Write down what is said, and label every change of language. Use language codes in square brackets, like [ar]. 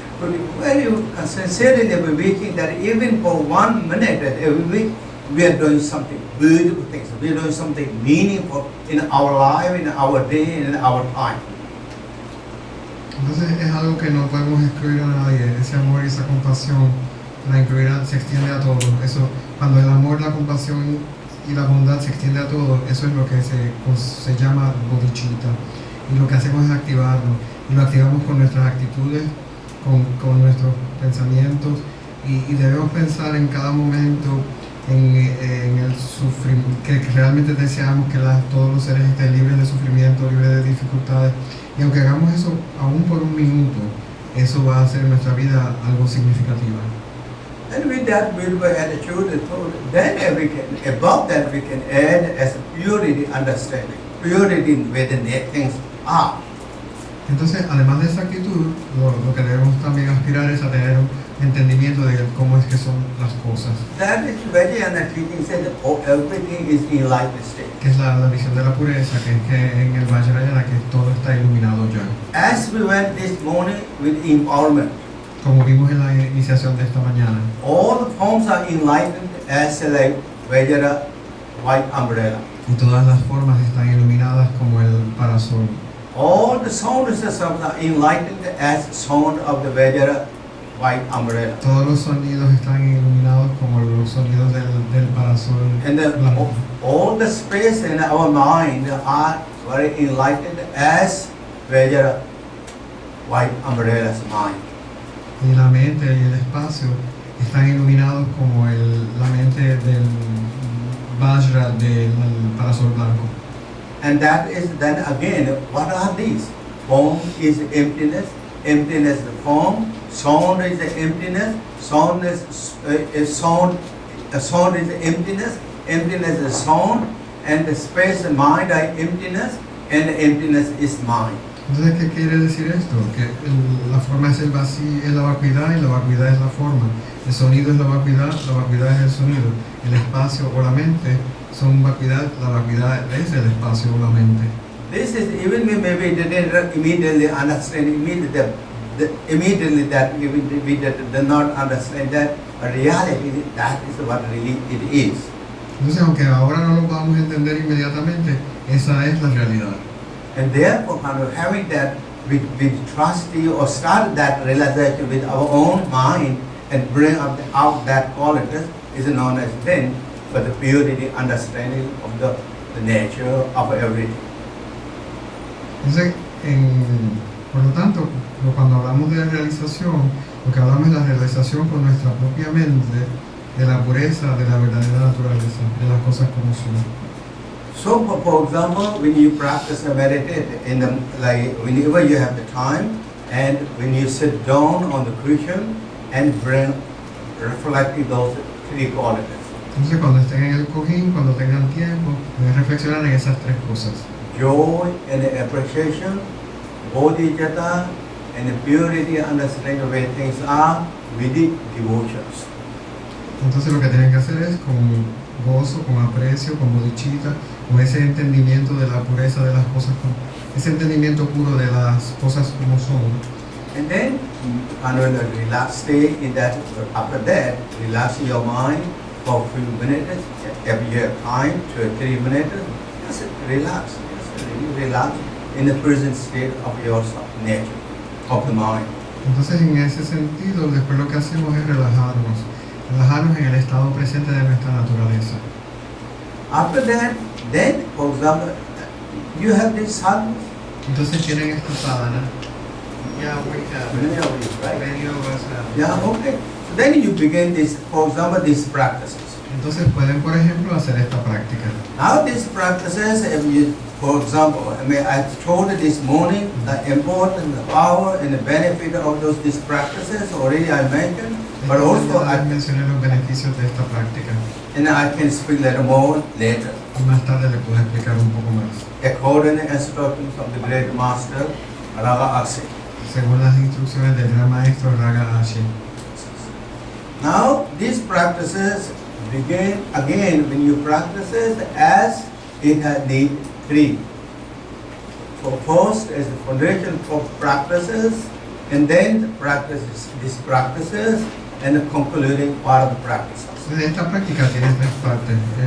[en] But very sincerely we wishing that even for 1 minute that every week we are doing something beautiful things, we are doing something meaningful in our life, in our day, and in our time. [es] Entonces es algo que no podemos excluir a nadie, ese amor y esa compasión, se extiende a todos. Eso, cuando el amor, la compasión y la bondad se extiende a todos, eso es lo que se llama bodhicitta. Y lo que hacemos es activarlo, y lo activamos con nuestras actitudes, con nuestros pensamientos, y debemos pensar en cada momento en el sufrimiento, que realmente deseamos que todos los seres estén libres de sufrimiento, libres de dificultades, y aunque hagamos eso aún por un minuto, eso va a hacer nuestra vida algo significativa. [en] And with that beautiful attitude and thought, then we can, above that we can add as purity understanding, purity in where the things are. [es] Entonces, además de esa actitud, lo que debemos también aspirar es a tener un entendimiento de cómo es que son las cosas. [en] That is Vajrayana teaching said that everything is in enlightened state. [es] Que es la visión de la pureza, que es que en el Vajrayana que todo está iluminado ya. [en] As we went this morning with empowerment, [es] como vimos en la iniciación de esta mañana, [en] all the forms are enlightened as like Vajra white umbrella. [es] Y todas las formas están iluminadas como el parasol. [en] All the sound systems are enlightened as sound of the Vajra white umbrella. [es] Todos los sonidos están iluminados como los sonidos del parasol. [en] And all the space in our mind are very enlightened as Vajra white umbrella's mind. [es] Y la mente y el espacio están iluminados como la mente del Vajra del Parasol Blanco. [en] And that is then again, what are these? Form is emptiness, emptiness is form, sound is emptiness, sound is sound is emptiness, emptiness is sound, and the space and mind are emptiness, and emptiness is mind. [es] Entonces, ¿qué quiere decir esto? Que la forma es el vacío, es la vacuidad y la vacuidad es la forma. El sonido es la vacuidad es el sonido. El espacio o la mente son vacuidad es el espacio o la mente. [en] This is even maybe didn't immediately understand immediately that even we did not understand that reality, that is what really it is. [es] Entonces, aunque ahora no lo podamos entender inmediatamente, esa es la realidad. [en] And therefore, kind of having that with trustee or start that realization with our own mind and bring out that qualities is known as then for the purity understanding of the nature of everything. [es] Entonces, por lo tanto, cuando hablamos de realización, lo que hablamos es la realización con nuestra propia mente de la pureza, de la verdadera naturaleza, de las cosas como son. [en] So, for example, when you practice and meditate, like whenever you have the time, and when you sit down on the cushion and reflect those three qualities. [es] Entonces, cuando estén en el cojín, cuando tengan tiempo, pueden reflexionar en esas tres cosas. [en] Joy and appreciation, bodhicitta, and the purity and understanding of where things are with the devotions. [es] Entonces lo que tienen que hacer es con gozo, con aprecio, con bodhicitta, con ese entendimiento de la pureza de las cosas, ese entendimiento puro de las cosas como son. [en] And then, relax, stay in that. After that, relax your mind for a few minutes. If you have time, 2 or 3 minutes, just relax. Just really relax in the present state of your nature, of the mind. [es] Entonces, en ese sentido, después lo que hacemos es relajarnos en el estado presente de nuestra naturaleza. [en] After that, then, for example, you have this sadhana. [es] Entonces tienen esta sadhana. [en] Yeah, we have it. Right? Many of us have it. Yeah, okay. So then you begin this, for example, these practices. [es] Entonces pueden, por ejemplo, hacer esta práctica. [en] Now these practices, if you, for example, I told you this morning the importance, the power, and the benefit of these practices. Already I mentioned, but also I [es] mencioné los beneficios de esta práctica. [en] And I can speak a little more later. [es] Y más tarde le puedo explicar un poco más. [en] According to the instructions of the great master Raga Ashe. [es] Según las instrucciones del gran maestro Raga Ashe. [en] Now these practices begin again when you practice it as it has need 3. So first is the foundation for practices, and then practice these practices, and the concluding part of the practices. [es] Esta práctica tiene 3 partes.